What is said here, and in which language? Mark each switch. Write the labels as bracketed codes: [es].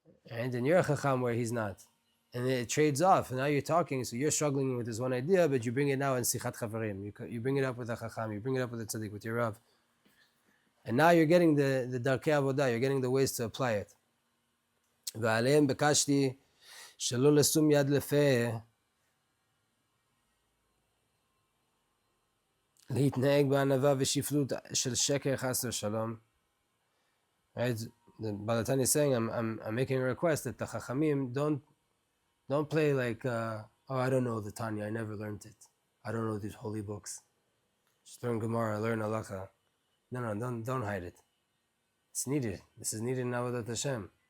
[en] And you're a chacham where he's not. And it trades off. And now you're talking, so you're struggling with this one idea, but you bring it now in sichat chavarim. You bring it up with a chacham, you bring it up with a tzaddik, with your Rav. And now you're getting the darkei avodah, you're getting the ways to apply it. [he] ועליהם ביקשתי שלא לשום יד לפה, להתנהג בענווה ושפלות של שקר חס ושלום. [en] Right? The Tanya is saying, I'm making a request that the Chachamim don't play like, I don't know the Tanya, I never learned it. I don't know these holy books. Just learn Gemara, learn Halacha. No, don't hide it. It's needed. This is needed in Avodat Hashem.